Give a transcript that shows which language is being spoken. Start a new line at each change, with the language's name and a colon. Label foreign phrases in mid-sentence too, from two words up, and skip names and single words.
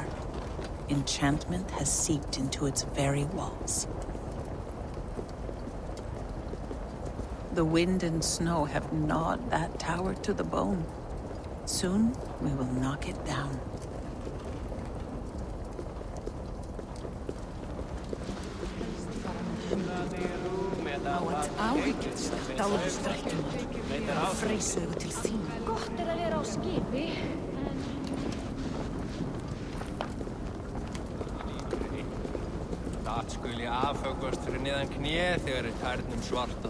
English: Enchantment has seeped into its very walls. The wind and snow have gnawed that tower to the bone. Soon, we will knock it down.
Icelandic: Gott að vera á skipi, Það skuli afhöggvast fyrir neðan kné þegar tærnum svarta.